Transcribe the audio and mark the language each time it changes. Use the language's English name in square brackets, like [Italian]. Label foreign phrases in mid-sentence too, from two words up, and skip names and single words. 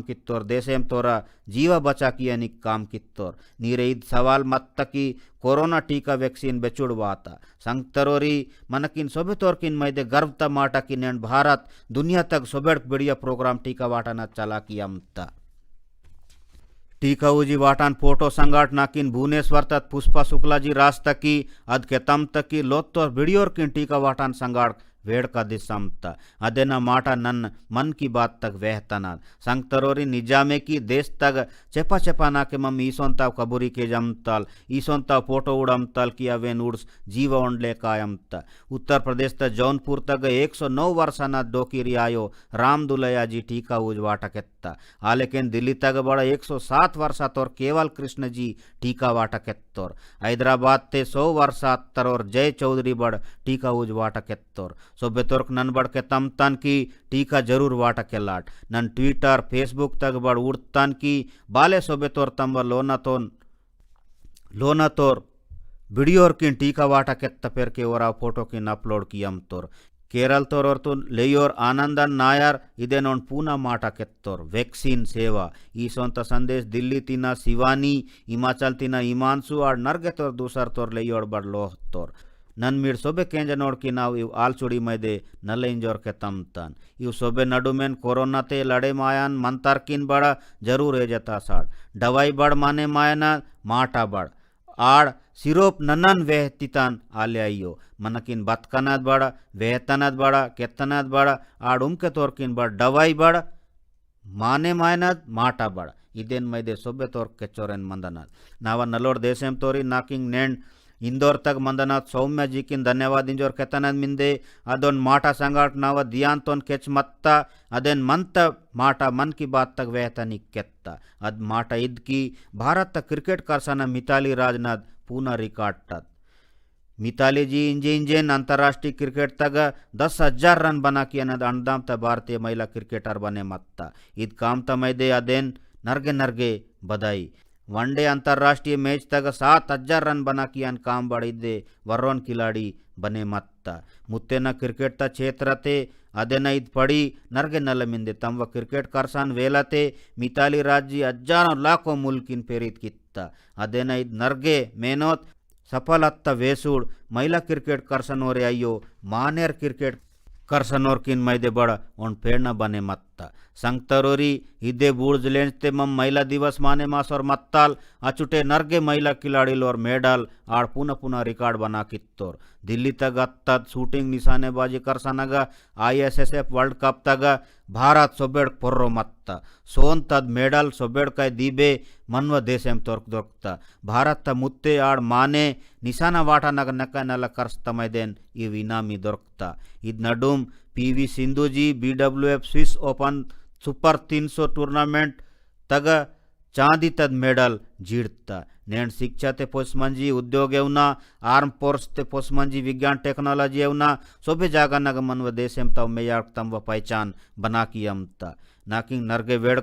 [Gondi] कित्तोर देशेम तोरा जीवा बचा कियनी काम कित्तोर नीरे इद सवाल मत्ता की कोरोना टीका वैक्सीन बेचुड़वाता संगतरोरी मनकिन सोबे तोरकिन मैदे गर्व त माटा की नेंड भारत दुनिया तक सोबेड़ बढ़िया प्रोग्राम टीका वाटाना चला कियमता टीका उजी वाटान फोटो संगाट नाकिन भुवनेश्वर तक पुष्पा शुक्ला जी रास्ता की अद के तम तक की लोत्तोर वीडियोर किन टीका वाटान संगाट वेड़ का दिसमता अदेना माटा नन्न मन की बात तक वहतना संगतरोरी निजामे की देश तक चेपा चेपा ना के मम ईसोंता कबूरी के जमतल ईसोंता फोटो उड़मतल किया वेन उड्स जीव ओंडले कायमता उत्तर प्रदेश तक जौनपुर तक 109 वर्षना डोकिरी आयो राम दुलया जी टीका उजवाटा केत्ता आलेकिन दिल्ली तक बड़ा 107 वर्षा तोर केवल कृष्ण जी टीका वाटा केत्तोर हैदराबाद ते 100 वर्षा तरोर जय चौधरी बड़ टीका उजवाटा केत्तोर सो बेतोर्क नन बड़ के तम तन की टीका जरूर वाटा के लाट नन ट्विटर फेसबुक तक बड़ उड़तन की बाले सो बेतोर तम लोना तोर वीडियोर किन टीका वाटा केत्त पेर के ओरा फोटो किन अपलोड कियम तोर केरल तोर और तो लेयोर आनंदन नायर इदे नोन पूना माटा केत्तोर वैक्सीन सेवा ई सोंत संदेश दिल्ली तिना शिवानी हिमाचल तिना हिमांशु और नरगे तोर दूसर तोर लेयोर बड़ लोह तोर नन मीड सोबे केंज नोड की नाव इव आलचुड़ी मैदे नल इंजोर के तम तन इव सोबे नडुमेन कोरोना ते लड़े मायान मंतर किन बड़ा जरूर एजता साड़ दवाई बड़ माने मायना माटा बड़ आड़ सिरोप ननन वेहतितान आले आइयो मनकिन बतकनाद बड़ा वेहतनाद बड़ा केतनाद बड़ा आड़ उमके तोर किन बड़ दवाई बड़ माने मायनाद माटा बड़ इदेन मैदे सोबे तोर केचोरेन मंदनाद नावा नलोर देशेम तोरी नाकिंग नेंड इंदौर तक मंदनाथ सौम्य जी किन धन्यवाद इंजोर केतनद मिंदे अदोन माटा संगाट नाव दियान तोन केच मत्ता अदेन मंत माटा मन की बात तक वेहतनी केत्ता अद माटा इद की भारत तक क्रिकेट करसाना मिताली राजनाथ पूना रिकॉर्ड तक मिताली जी इंजेन अंतर्राष्ट्रीय क्रिकेट तक 10,000 रन बना किया नद अंडाम त भारतीय महिला क्रिकेटर बने मत्ता इद काम तमैदे अदेन नरगे नरगे बधाई वनडे अंतर्राष्ट्रीय मैच तक 7,000 रन बना कियान काम बड़िदे वर्रोन खिलाड़ी बने मत्ता मुत्तेन क्रिकेट ತ ಕ್ಷೇತ್ರತೆ ಅದೇನೈದು ಪಡಿ ನರ್ಗೆ ನಲ ಮಿಂದೆ ತಮ್ಮ ಕ್ರಿಕೆಟ್ ಕರ್ಸಾನ್ ವೇಲತೆ ಮಿತಾಲಿ ರಾಜ್ಯ ಅಜ್ಜಾನ ಲಾಖೋ ಮುಲ್ಕಿನ್ ಪೇರಿತ್ ಕಿತ್ತ ಅದೇನೈದು ನರ್ಗೆ ಮೇನೋತ್ ಸಫಲ ಅತ್ತ ವೇಸೂಡ್ ಮಹಿಳಾ ಕ್ರಿಕೆಟ್ ಕರ್ಸನೋರೆ ಅಯ್ಯೋ ಮಾನೇರ್ ಕ್ರಿಕೆಟ್ करसनोर किन मैदे बड़ उन प्रेरणा बने मत्ता संगतरोरी इदे बूर्ज लेंचते मम महिला दिवस माने मास और मत्ताल अचुटे नर्गे महिला खिलाड़ी लोर मेडल आड़ पुनः पुनः रिकॉर्ड बना कित्तोर दिल्ली तक अत्तद शूटिंग निशानेबाजी करसनग ISSF वर्ल्ड कप तक भारत सोबेड़ पोर्रो मत्ता सोन तद मेडल सोबेड़ कई दीबे मन्व देशेम तोर्क दोर्कता भारत त मुत्ते आड़ माने निशाना वाटा नग नक नल कर्स्तमैदेन इव इनामी दोर्कता इद नडुम PV सिंधु जी BWF स्विस ओपन सुपर 300 टूर्नामेंट तग चांदी तद मेडल जीड़ता नेण शिक्षा ते पोस्मंजी उद्योग एवना आर्म फोर्स ते पोस्मंजी विज्ञान टेक्नोलॉजी एवना सोबे जागा नग मनव देशेम तव मेयार तम व पहचान बना की अमता नाकिंग नरगे वेड़